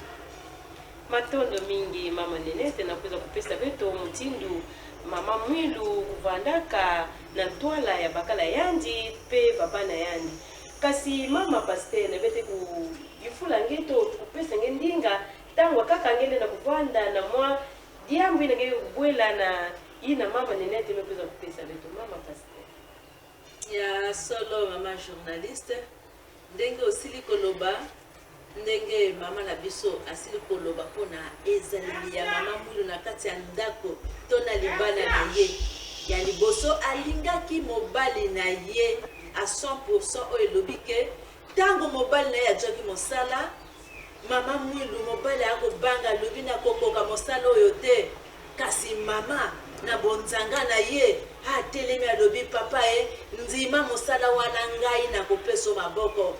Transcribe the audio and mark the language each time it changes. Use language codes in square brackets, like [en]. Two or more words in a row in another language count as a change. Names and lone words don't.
[ktu] matondo mingi mama Nenete na kuweza kupesa beto mutindu Mama Mwilu kuvandaka na ntwala ya bakala yandi pe babana yandi kasi mama pastele bete ku yifula ngeto kupesa ngendinga tangwa kaka ngende na kuvanda na mwa diambu ina ngebe kubwela na ina mama Nenete mekuza kupesa beto mama pastele [ln] ya solo mama journaliste ndenge osili koloba ndenge mama na biso asili koloba pona ezali ya Mama Mwilu na kati ya ndako tona libala na ye ya liboso alingaki mobali na ye a 100% o elobike tango mobali na ye ajoki mosala Mama Mwilu mobali akobanga lobi na kokoka mosala oyo te kasi mama na bonzanga na ye atelemi alobi papa ndima mosala wana ngai na kopeso maboko